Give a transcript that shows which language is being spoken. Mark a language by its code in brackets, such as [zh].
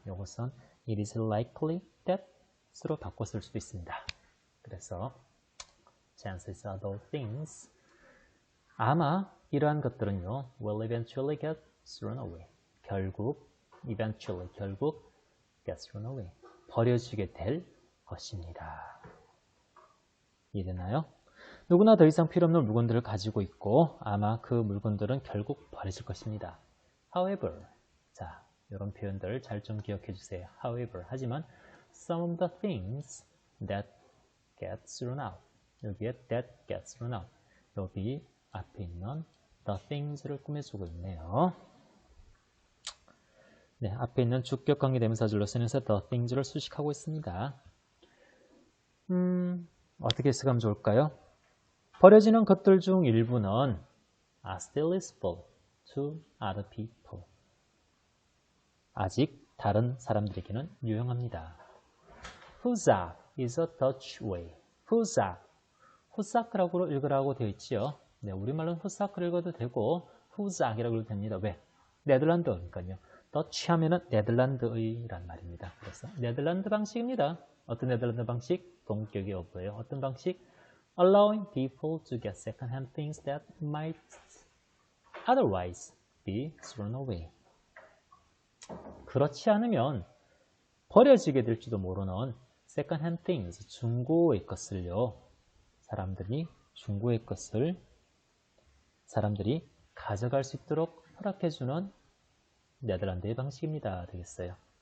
[ko] 이것은 [en] it is likely that [ko] 으로 바꿔 쓸 수도 있습니다. 그래서 [en] chances are those things [ko] 아마 이러한 것들은요 [en] will eventually get thrown away. [ko] 결국 [en] get thrown away. [ko] 버려지게 될 것입니다. 이해되나요? 누구나 더 이상 필요 없는 물건들을 가지고 있고 아마 그 물건들은 결국 버려질 것입니다. [en] However, [ko] 자, 이런 표현들 잘 좀 기억해 주세요. [en] However, [ko] 하지만 [en] some of the things that get thrown out. [ko] 여기에 [en] that gets thrown out. [ko] 여기 앞에 있는 the things를 꾸며주고 있네요. 네, 앞에 있는 주격 관계 대명사절로 쓰면서 the things를 수식하고 있습니다. 어떻게 해석하면 좋을까요? 버려지는 것들 중 일부는 [en] are still useful to other people. [ko] 아직 다른 사람들에게는 유용합니다. [en] Huzak is a Dutch way. [ko] 후삭이라고 읽으라고 되어 있지요. 네, 우리말로는 후삭을 읽어도 되고 후삭이라고 읽어도 됩니다. 왜? 네덜란드어니까요. 더치 하면은 네덜란드의란 말입니다. 그래서 네덜란드 방식입니다. 어떤 네덜란드 방식? 동격의 어부예요. 어떤 방식? [en] Allowing people to get second-hand things that might otherwise be thrown away. [ko] 그렇지 않으면 버려지게 될지도 모르는 [en] second-hand things, [ko] 중고의 것을요. 중고의 것을 사람들이 가져갈 수 있도록 허락해주는 네덜란드의 방식입니다. 되겠어요.